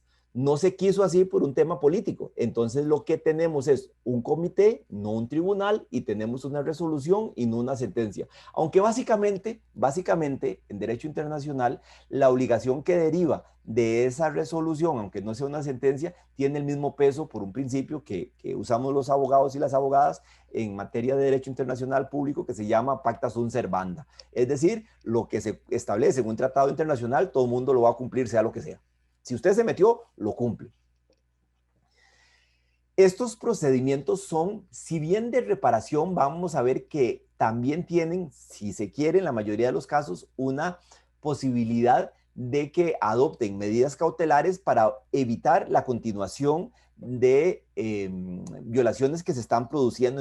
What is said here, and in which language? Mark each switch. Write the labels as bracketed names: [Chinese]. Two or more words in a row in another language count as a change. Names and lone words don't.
[Spanish] No se quiso así por un tema político. Entonces lo que tenemos es un comité, no un tribunal, y tenemos una resolución y no una sentencia. Aunque básicamente, en derecho internacional, la obligación que deriva de esa resolución, aunque no sea una sentencia, tiene el mismo peso por un principio que usamos los abogados y las abogadas en materia de derecho internacional público, que se llama [Latin] pacta sunt servanda. [Spanish] Es decir, lo que se establece en un tratado internacional, todo el mundo lo va a cumplir, sea lo que sea. Si usted se metió, lo cumple. Estos procedimientos son, si bien de reparación, vamos a ver que también tienen, si se quiere, en la mayoría de los casos, una posibilidad de que adopten medidas cautelares para evitar la continuación de violaciones que se están produciendo.